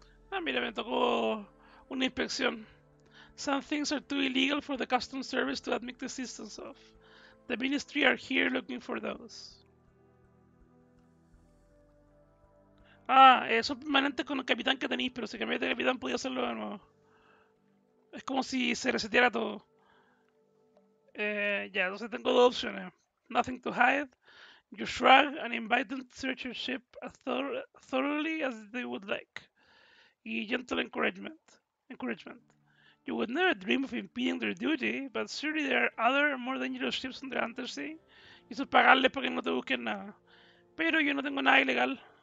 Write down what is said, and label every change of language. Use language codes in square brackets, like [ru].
[es] Ah, mira, me tocó una inspección. [en] Some things are too illegal for the customs service to admit the existence of. The ministry are here looking for those. [es] Ah, son permanentes con el capitán que tenéis, pero si cambiáis de capitán podía hacerlo de nuevo. Es como si se reseteara todo. Ya, entonces tengo dos opciones. [en] Nothing to hide. You shrug and invite them to search your ship as thoroughly as they would like. Y gentle encouragement. Encouragement. You would never dream of impeding their duty, but surely there are other, more dangerous ships on the Undersea. [es] Y eso es pagarles para que no te busquen nada. Pero yo no tengo nada ilegal.